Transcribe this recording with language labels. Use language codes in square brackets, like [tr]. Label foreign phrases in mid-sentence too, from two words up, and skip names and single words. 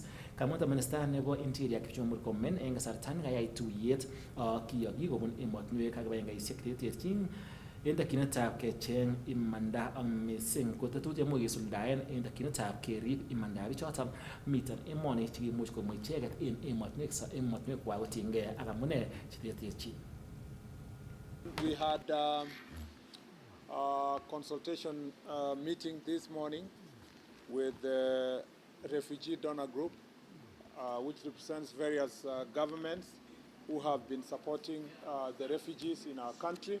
[kln] Kamwa minista nebo Interior Kipchumba Murkomen en kasarta nekayai tuyet ak kiyogik kobun emotinwek ak kibagengeisiek cheterterchin en tokyinetab kecheng imanda ak missing ko tetutiet much kesuldaen en tokyinetab kerib imandab bichoton miten emoni chekimuch komwa icheket en emotinwekwak kotiengei ak amune cheterterchin. [en] We had a consultation meeting this morning with the refugee donor group, which represents various governments who have been supporting the refugees in our country.